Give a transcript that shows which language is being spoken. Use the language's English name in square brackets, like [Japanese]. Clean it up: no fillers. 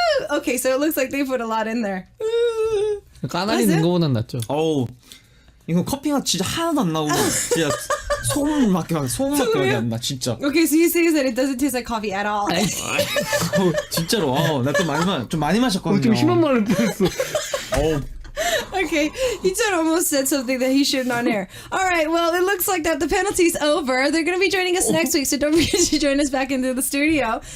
[English] Okay, so it looks like they put a lot in there. [Korean] 까나리 넣은 거보단 낫죠. 이거 커피가 진짜 하나도 안 나오고 진짜 소금밖에 안 나 진짜. [English] Okay, so you say that it doesn't taste like coffee at all. [Korean] 진짜로. 나 좀 많이 마셨거든요. 좀 심한 말을 뻔했어. [English] Okay, Hichun almost said something that he shouldn't on air. All right, well, it looks like that the penalty's over. They're going to be joining us next week, so don't forget to join us back into the studio.